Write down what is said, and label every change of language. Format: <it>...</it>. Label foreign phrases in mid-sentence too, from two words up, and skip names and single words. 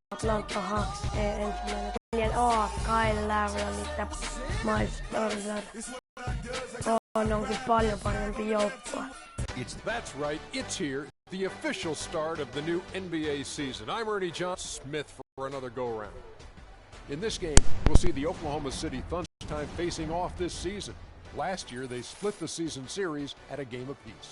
<fi>Atlanta Hawks ensimmäinen. Kyle Lowry ja Miles Turner onkin paljon parempi joukkue.</fi> <en>That's right, it's here, the official start of the new NBA season. I'm Ernie John Smith for another go-around. In this game, we'll see the Oklahoma City Thunder time facing off this season. Last year, they split the season series at a game apiece.</en>